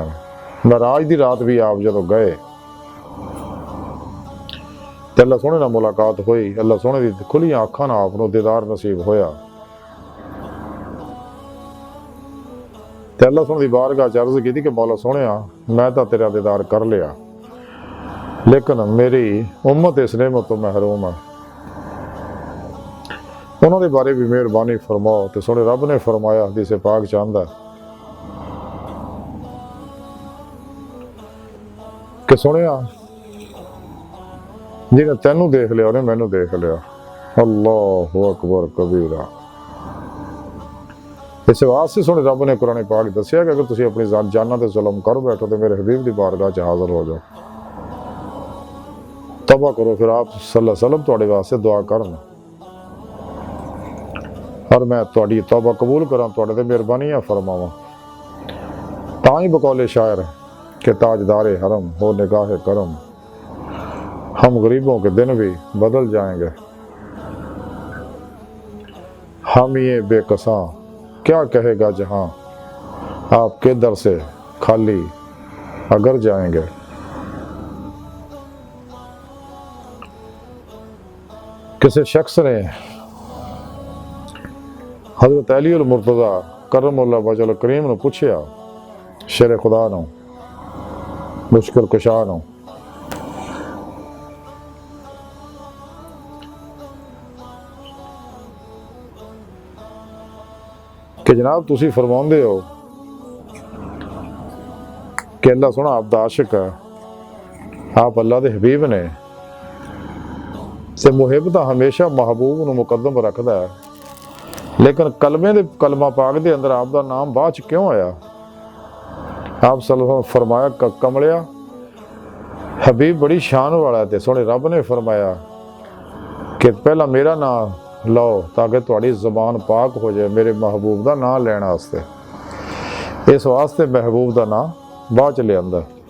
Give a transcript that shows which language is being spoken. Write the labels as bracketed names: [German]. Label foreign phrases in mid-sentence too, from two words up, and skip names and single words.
[Punjabi] معراج دی رات بھی آپ جدوں گئے تے اللہ سوہنے نال ملاقات ہوئی، اللہ سوہنے دی کھلیاں اکھاں نال آپنوں دیدار نصیب ہویا تے اللہ سوہنے دی بارگاہ چ عرض کیتی کہ مولا سوہنیا میں تاں تیرا دیدار کر لیا، لیکن میری امت اس نعمت توں محروم ہے، انہوں نے بارے بھی مہربانی فرماؤ. تو سوہنے رب نے فرمایا حدیث پاک چ آندا کہ سوہنیا جنہیں تینوں دیکھ لیا انہیں مینوں دیکھ لیا. [Arabic] الله أكبر كبيرا. [Punjabi] اس واسطے سوہنے رب نے قرآن پاک دسیا کہ اگر تسیں اپنی جاناں تے ظلم کر بیٹھو تو میرے حبیب کی بارگاہ چ حاضر ہو جاؤ، توبہ کرو، پھر آپ [Arabic] صلى الله عليه وسلم [Punjabi] تہاڈے واسطے دعا کرن اور میں تہاڈی توبہ قبول کراں، تہاڈے تے مہربانیاں فرماواں. تاں ہی [Urdu] بقولِ شاعر کے تاجدارِ حرم ہو نگاہِ کرم، ہم غریبوں کے دن بھی بدل جائیں گے، ہم یہ بیکساں کیا کہے گا جہاں، آپ کے در سے خالی اگر جائیں گے. [Punjabi] کسی شخص نے حضرت علی المرتضیٰ [Arabic] كرم الله وجهه الكريم [Punjabi] نے پوچھا، شیر خدا نوں مشکل کشا نوں, کہ جناب تسی فرماؤندے ہو کہ اللہ سوہنا آپ دا عاشق ہے، آپ اللہ دے حبیب نے، تے محب تاں ہمیشہ محبوب نوں مقدم رکھدا ہے، لیکن کلمے دے کلمہ پاک دے اندر آپ دا نام بعد چ کیوں آیا? आप [Arabic] صلى الله عليه وسلم [Punjabi] فرمایا کملیا حبیب بڑی شان والا ہے. سونے رب نے فرمایا کہ پہلا میرا نام لو تاکہ تہاڑی زبان پاک ہو جائے میرے محبوب کا نام لین واسطے. اس واسطے محبوب کا نام بعد چ لیا.